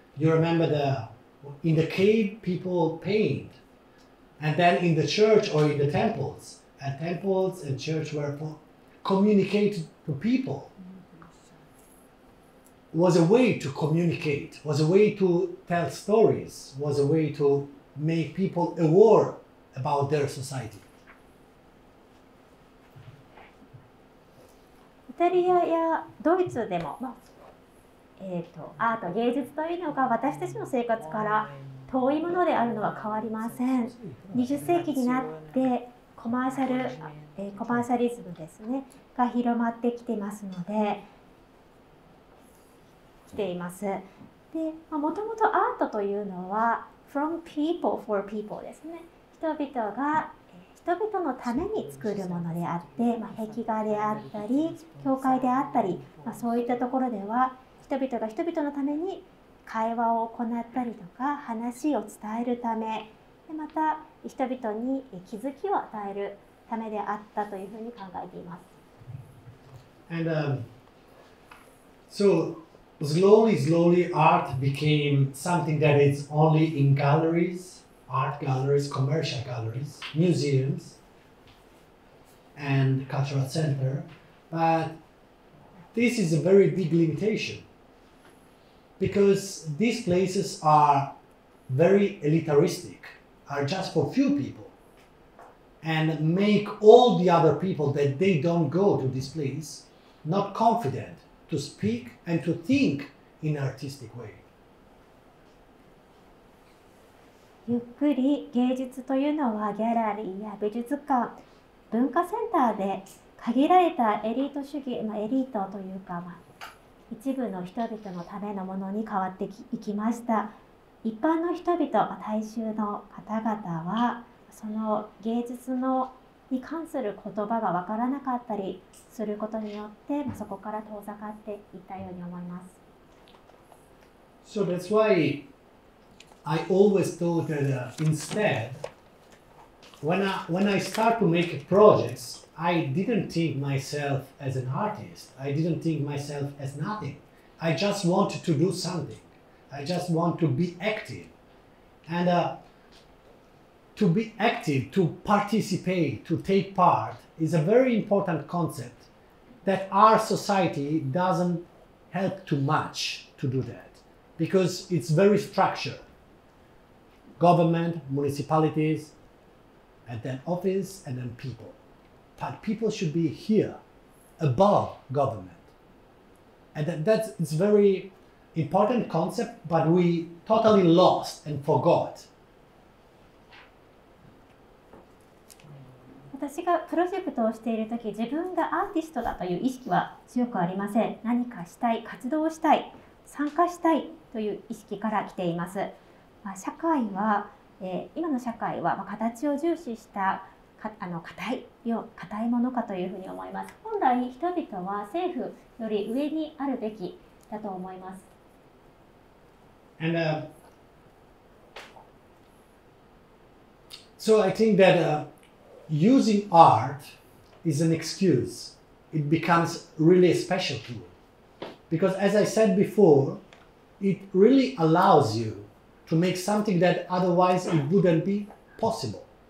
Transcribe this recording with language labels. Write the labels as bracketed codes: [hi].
[en] You remember in the cave people paint, and then in the church or in the temples, and temples and church were communicated to people. Was a way to communicate, was a way to tell stories, was a way to make people aware about their society. [ja] イタリアやドイツでも、アート、芸術というのが私たちの生活から遠いものであるのは変わりません。 20世紀になってコマーシャリズムですねが広まってきてますので、来ています。で、もともとアートというのは [en] from people for people [ja] ですね。人々が人々のために作るものであって、壁画であったり教会であったり、そういったところでは人々が人々のために会話を行ったりとか話を伝えるためで、また人々に気づきを与えるためであったというふうに考えています。 [en] And so slowly art became something that is only in galleries, art galleries, commercial galleries, museums, and cultural center. But this is a very big limitation because these places are very elitaristic, are just for few people, and make all the other people that they don't go to this place not confident to speak and to think in an artistic way. [ja] ゆっくり芸術というのはギャラリーや美術館、文化センターで限られたエリート主義、エリートというか、一部の人々のためのものに変わっていきました。一般の人々、大衆の方々はその芸術に関する言葉が分からなかったりすることによって、そこから遠ざかっていったように思います。 [en] So that's why I always thought that instead, when I start to make projects, I didn't think myself as an artist. I didn't think myself as nothing. I just want to do something. I just want to be active. And to be active, to participate, to take part is a very important concept that our society doesn't help too much to do that because it's very structured. Government, municipalities, and then office, and then people. But people should be here, above government. And that's it's very important concept, but we totally lost and forgot. [ja] 私がプロジェクトをしているとき、自分がアーティストだという意識は強くありません。何かしたい、活動したい、参加したいという意識から来ています。社会は、今の社会は形を重視した硬いものかというふうに思います。本来、人々は政府より上にあるべきだと思います。 [en] And so I think that using art is an excuse. It becomes really a special tool. Because as I said before, it really allows you to make something that otherwise it wouldn't be possible.